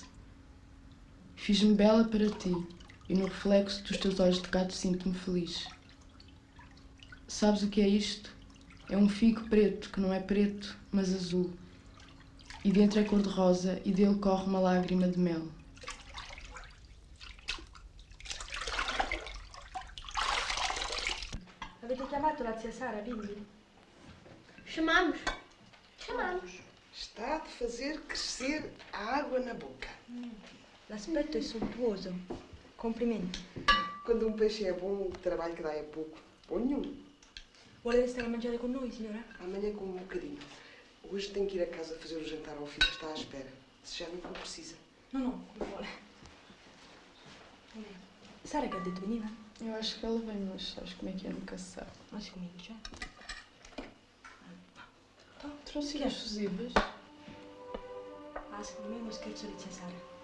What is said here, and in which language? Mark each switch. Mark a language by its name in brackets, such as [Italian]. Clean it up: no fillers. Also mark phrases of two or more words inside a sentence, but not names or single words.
[Portuguese] Fiz-me bela para ti, e no reflexo dos teus olhos de gato sinto-me feliz. Sabes o que é isto? É um figo preto, que não é preto, mas azul. E dentro é cor-de-rosa e dele corre uma lágrima de mel. [Italian] Avete chiamato la zia Sara, quindi? [Portuguese] Chamamos. Está de fazer crescer a água na boca. [Italian] L'aspetto è sontuoso. Complimenti. [Portuguese] Quando um peixe é bom, o trabalho que dá é pouco. Ou nenhum. [Italian] Vuole restare a mangiare con noi, signora? [Portuguese] Amanhã com um bocadinho. Hoje tenho que ir a casa fazer o jantar ao filho que está à espera. Se já não for precisa. [Italian] No, no, come vuole. Sara che ha detto veniva? [Portuguese] Eu acho que ela vem, mas sabes como é que é, nunca se sabe. [Italian] Ma si comincia. [Portuguese] Trouxe as fusíveis. [Italian] Ah, secondo me è uno scherzo di zia Sara.